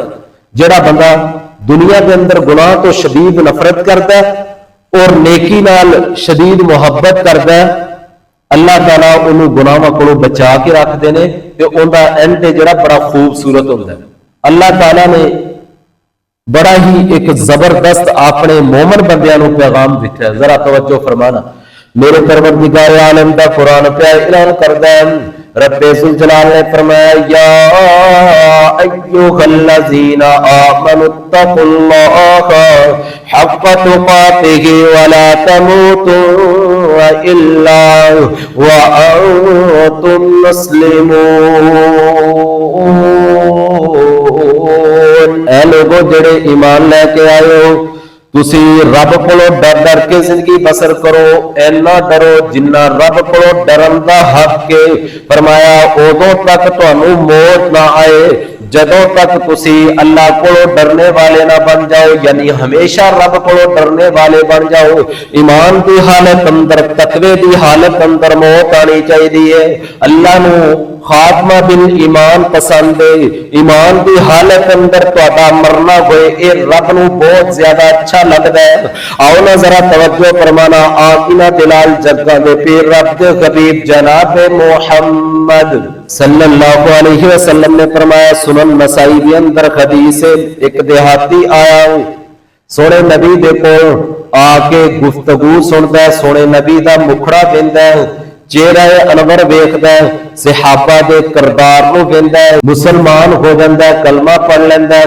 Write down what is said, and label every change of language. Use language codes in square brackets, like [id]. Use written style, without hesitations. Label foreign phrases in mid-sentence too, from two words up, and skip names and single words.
[pa] جڑا بندہ دنیا کے اندر گناہ تو شدید نفرت کرتا ہے اور نیکی نال شدید محبت کرتا ہے، اللہ تعالیٰ انہوں گناہاں کو بچا کے رکھ دینے تے ان دا اینڈ جڑا بڑا خوبصورت ہوتا ہے۔ اللہ تعالیٰ نے بڑا ہی ایک زبردست اپنے مومن بندیاں نو پیغام دیتا ہے، ذرا توجہ فرمانا۔ میرے پروردگار عالم دا قرآن پہ اعلان کردا ہے رب ذوالجلال نے فرمایا [ar] يا أيها الذين آمنوا اتقوا الله حق تقاته ولا تموتن إلا وأنتم مسلمون. [pa] اے لوگو جیہڑے ایمان لے کے آئے ہو، تسی رب کولوں ڈر ڈر کے زندگی بسر کرو. اینا ڈرو جنا رب کولوں ڈرن دا حق ہے. فرمایا اودوں تک تہانوں موت نہ آئے جدوں تک تسی اللہ کولوں ڈرنے والے نہ بن جاؤ، یعنی ہمیشہ رب کولوں ڈرنے والے بن جاؤ. ایمان کی حالت اندر، تقوے کی حالت اندر موت آنی چاہیے. اللہ نوں خاتمہ بالایمان پسند ہے. ایمان کی حالت اندر تہاڈا مرنا ہوئے یہ رب نوں بہت زیادہ اچھا لگتا ہے. آؤ نا ذرا توجہ فرمانا آقا نا دلاں جگاں دے پیر رب دے حبیب جناب محمد [ar] صلى الله عليه وسلم [pa] نے فرمایا، سنن نسائی کے اندر حدیث ہے، اک دیہاتی آیا سوہنے نبی دے کول آ کے گفتگو سندا ہے، سوہنے نبی دا مکھڑا ویہندا ہے، چہرہ انور ویکھدا ہے، صحابہ دے کردار نوں ویہندا ہے، مسلمان ہو جاندا ہے، کلمہ پڑھ لیندا ہے.